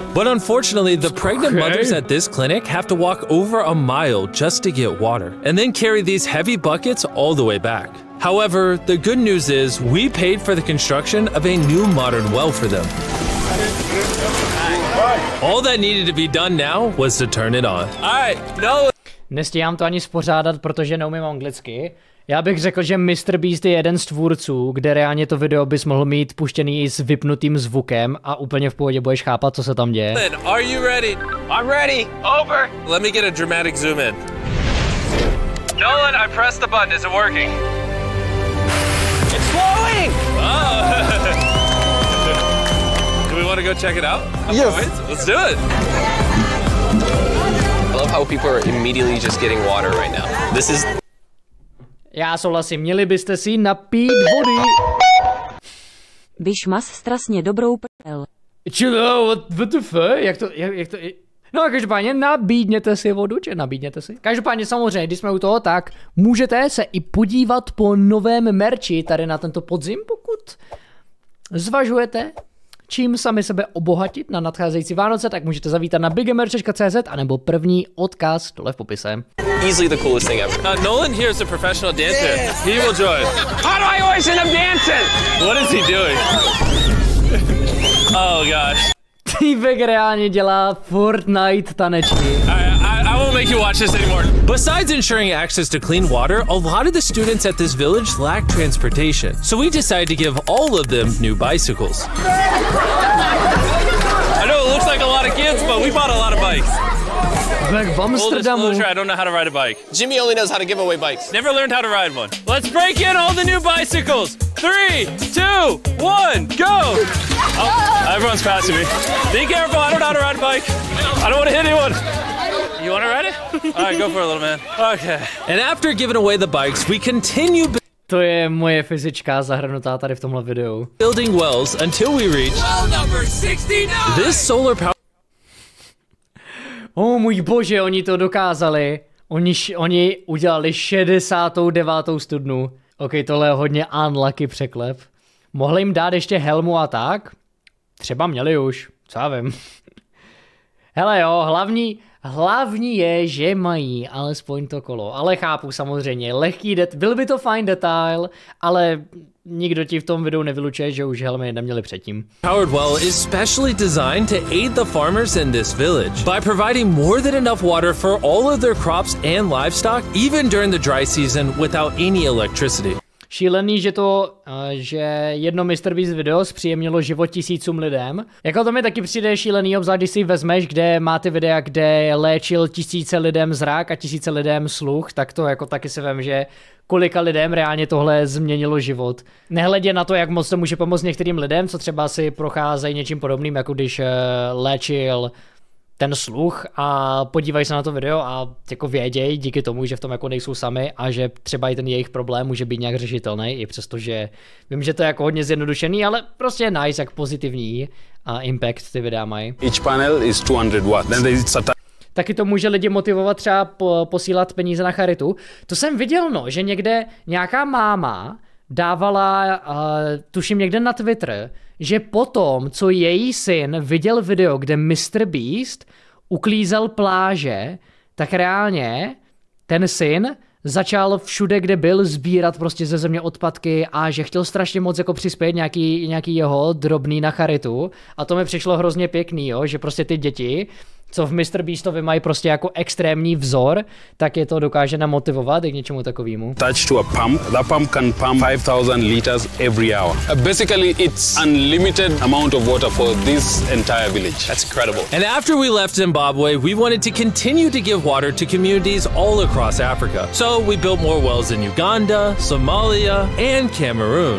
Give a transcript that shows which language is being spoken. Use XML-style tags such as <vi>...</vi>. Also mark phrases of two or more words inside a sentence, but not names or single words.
<en>But unfortunately, the pregnant mothers at this clinic have to walk over a mile just to get water, and then carry these heavy buckets all the way back. However, the good news is we paid for the construction of a new modern well for them. All that needed to be done now was to turn it on. All right,</en> <cs>no. Nestíhám to ani spořádat, protože neumím anglicky. Já bych řekl, že MrBeast je jeden z tvůrců, kde reálně to video bys mohl mít puštěný i s vypnutým zvukem a úplně v pohodě budeš chápat, co se tam děje.</cs> <en>Are you ready? I'm ready. Over. Let me get a dramatic zoom in. Nolan, I pressed the button. Is it working? It's flowing. Oh. Do we want to go check it out? Yes. Let's do it. I love how people are immediately just getting water right now. This is...</en> <cs>Já souhlasím, měli byste si napít vody. Vyš mas strašně dobrou prdel. Čilo,</cs> <en>what the fuck?</en> <cs>Jak to... No každopádně nabídněte si vodu, či nabídněte si. Každopádně samozřejmě, když jsme u toho, tak můžete se i podívat po novém merči tady na tento podzim, pokud zvažujete, čím sami sebe obohatit na nadcházející Vánoce, tak můžete zavítat na bigmerch.cz anebo první odkaz dole v popise.</cs> <en>Easily the coolest thing ever. Nolan here is a professional dancer. He will join. How do I always end up dancing? What is he doing? Oh gosh. Týpek reálně dělá Fortnite tanečky. I won't make you watch this anymore. Besides ensuring access to clean water, a lot of the students at this village lack transportation. So we decided to give all of them new bicycles. I know it looks like a lot of kids, but we bought a lot of bikes. Full disclosure, I don't know how to ride a bike. Jimmy only knows how to give away bikes. Never learned how to ride one. Let's break in all the new bicycles. 3, 2, 1, go! Oh, everyone's passing me. Be careful, I don't know how to ride a bike. I don't want to hit anyone. You want to ride it? All right, go for it, little man. Okay. And after giving away the bikes, we continue</en> <cs>To je moje fyzička zahrnutá tady v tomhle videu.</cs> <en>Building wells until we reach well number 69. This solar power.</en> <cs>Oh můj bože, oni to dokázali. Oni udělali 69. studnu. Ok, tohle je hodně unlucky překlep. Mohli jim dát ještě helmu a tak? Třeba měli už, co já vím. Hele jo, Hlavní je, že mají alespoň to kolo. Ale chápu samozřejmě, byl by to fajn detail, ale nikdo ti v tom videu nevylučuje, že už helmy neměli předtím.</cs> <en>Powered well is specially designed to aid the farmers in this village by providing more than enough water for all of their crops and livestock, even during the dry season without any electricity.</en> <cs>Šílený, že jedno MrBeast video zpříjemnilo život tisícům lidem. Jako to mi taky přijde šílený, obzvlášť když si vezmeš, kde má ty videa, kde léčil tisíce lidem zrak a tisíce lidem sluch, tak to jako taky si vem, že kolika lidem reálně tohle změnilo život. Nehledě na to, jak moc to může pomoct některým lidem, co třeba si procházejí něčím podobným, jako když léčil ten sluch a podívají se na to video a jako vědějí díky tomu, že v tom jako nejsou sami a že třeba i ten jejich problém může být nějak řešitelný, i přestože vím, že to je jako hodně zjednodušený, ale prostě je nice, jak pozitivní impact ty videa mají.</cs> <en>Each panel is 200 watts. Then there is</en> <cs>Taky to může lidi motivovat třeba posílat peníze na charitu. To jsem viděl, no, že někde nějaká máma dávala, tuším někde na Twitter, že potom, co její syn viděl video, kde MrBeast uklízel pláže, tak reálně ten syn začal všude, kde byl, sbírat prostě ze země odpadky a že chtěl strašně moc jako přispět nějaký jeho drobný na charitu a to mi přišlo hrozně pěkný, jo, že prostě ty děti, co v MrBeastovi mají prostě jako extrémní vzor, tak je to dokáže namotivovat i k něčemu takovému.</cs> <en>Attached to a pump. That pump can pump 5,000 liters every hour. Basically, it's unlimited amount of water for this entire village. That's incredible. And after we left Zimbabwe, we wanted to continue to give water to communities all across Africa. So we built more wells in Uganda, Somalia, and Cameroon.</en>